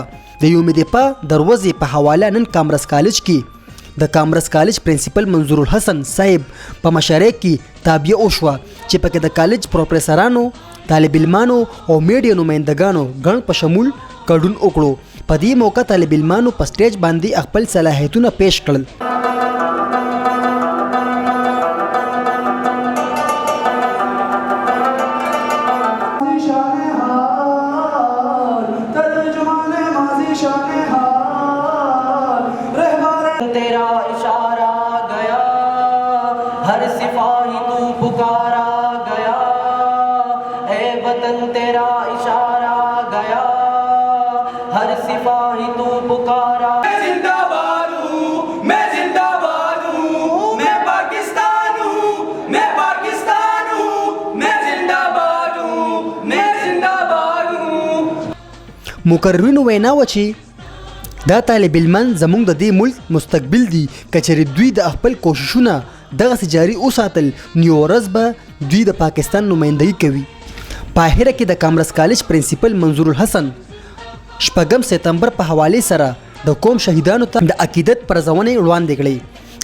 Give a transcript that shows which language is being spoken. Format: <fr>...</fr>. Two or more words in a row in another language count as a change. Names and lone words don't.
<ps>د یوم دفاع د ورځې په حواله نن کامرس کالج کې د کامرس کالج پرنسپل منظور الحسن صاحب په مشاعره کې تابعه وشوه چې پکې د کالج پروفیسورانو، طالب علمانو او میډیا نمائندګانو ګڼ په شمول ګډون وکړو. په دې موقع طالب علمانو په سټیج باندې خپل صلاحیتونه پیش کړل.</ps> <ur>تیرا اشارہ گیا ہر سپاہی تو پکارا گیا اے وطن تیرا اشارہ گیا ہر سپاہی تو پکارا. میں زندہ باد ہوں، میں زندہ باد ہوں، میں پاکستان ہوں، میں پاکستان ہوں، میں زندہ باد ہوں، میں زندہ باد ہوں.</ur> <ps>مقررینو وینا و چې دا طالب علمان زموږ د دې ملک مستقبل دي. کچېرې دوی د خپل کوششونه دغسې جاري وساتل نو یوه ورځ به دوی د پاکستان نمایندګي کوي. په اخره کې د کامرس کالج پرنسپل منظور الحسن شپږم سپتمبر په حوالې سره د قوم شهیدانو ته د عقیدت پرځونې وړاندې کړې.</ps>